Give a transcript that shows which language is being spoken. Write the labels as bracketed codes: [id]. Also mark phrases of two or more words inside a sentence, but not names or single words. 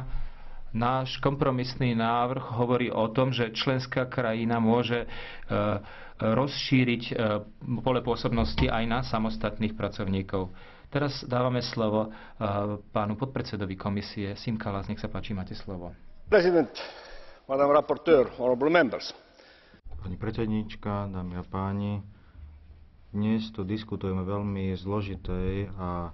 [sk] Náš kompromisný návrh hovorí o tom, že členská krajina môže rozšíriť pole pôsobnosti aj na samostatných pracovníkov. Teraz dávame slovo pánu podpredsedovi komisie Siim Kallas. Nech sa páči, máte slovo. [en] President, Madam Rapporteur, honorable members. [sk] Pani predsedníčka, dámy a páni, dnes tu diskutujeme veľmi zložitej a